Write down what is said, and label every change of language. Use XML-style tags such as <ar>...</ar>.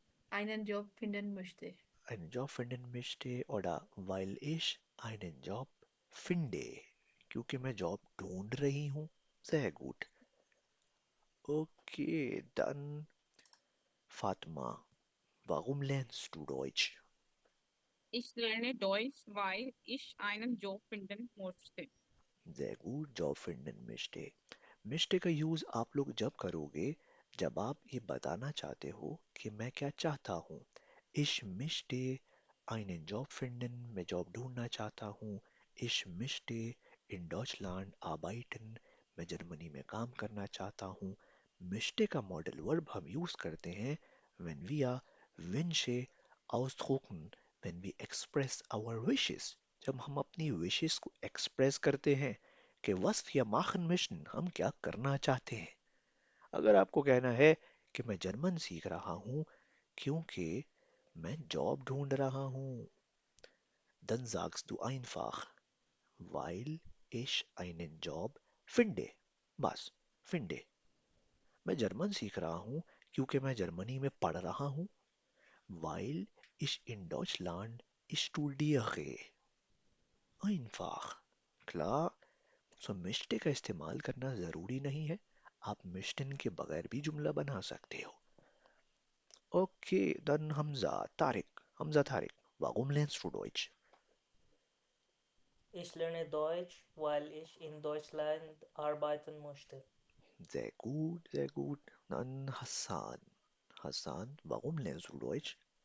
<de>Einen Job finden möchte. einen Job finden möchte oder weil ich einen Job finde.</de> <hi>क्योंकि मैं job ढूंढ रही हूँ.</hi> <de>Sehr gut. Okay, dann Fatma, warum lernst du Deutsch? Ich lerne Deutsch, weil ich einen Job finden möchte. Sehr gut, जॉब finden möchte.</de> <hi>मिष्टे का use आप लोग जब करोगे जब आप ये बताना चाहते हो कि मैं क्या चाहता हूँ.</hi> <de>Ich möchte einen Job finden.</de> <hi>मैं जॉब ढूंढना चाहता हूँ.</hi> <de>Ich möchte in Deutschland arbeiten.</de> <hi>मैं जर्मनी में काम करना चाहता हूँ. मिष्टे का मॉडल वर्ब हम यूज करते हैं when</hi> <de>wir Wünsche ausdrucken,</de> <en>when we express our wishes.</en> <hi>जब हम अपनी विशेस को एक्सप्रेस करते हैं कि</hi> <de>was wir machen möchten,</de> <hi>हम क्या करना चाहते हैं. अगर आपको कहना है कि मैं जर्मन सीख रहा हूँ क्योंकि मैं जॉब ढूंढ रहा हूँ,</hi> <de>dann sagst du einfach, weil ich einen Job finde.</de> <hi>बस, finde. मैं जर्मन सीख रहा हूँ क्योंकि मैं जर्मनी में पढ़ रहा हूँ.</hi> <de>Weil ich in Deutschland studiere. Einfach. Klar.</de> <hi>सो मिष्टे का इस्तेमाल करना जरूरी नहीं है. आप मिश्टन के बगैर भी जुमला बना सकते हो.</hi> <de>ओके, dann Hamza, Tarik. Hamza Tarik, warum lernst du Deutsch? Ich lerne Deutsch, weil ich in Deutschland arbeiten möchte. Sehr gut, sehr gut. Dann Hassan. Hassan, warum lernst du Deutsch?</de>